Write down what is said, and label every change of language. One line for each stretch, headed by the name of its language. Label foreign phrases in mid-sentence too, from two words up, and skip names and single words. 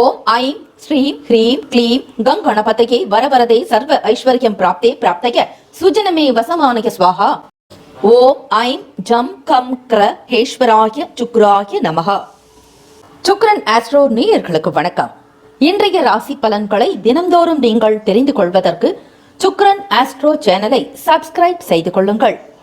Sanskrit: ऐं श्रीं ह्रीं क्लीं गणपतये वरवरदे सर्व ऐश्वर्यं प्राप्ते प्राप्तय सुजनमे वसमानय स्वाहा। ॐ ऐं जं गं ग्रहेश्वराय शुक्राय नमः.
Tamil: சுக்ரன் ஆஸ்ட்ரோ நேயர்களுக்கு வணக்கம். இன்றைய ராசி பலன்களை தினம்தோறும் நீங்கள் தெரிந்து கொள்வதற்கு சுக்ரன் ஆஸ்ட்ரோ
English: channel subscribe
Tamil: செய்து கொள்ளுங்கள்.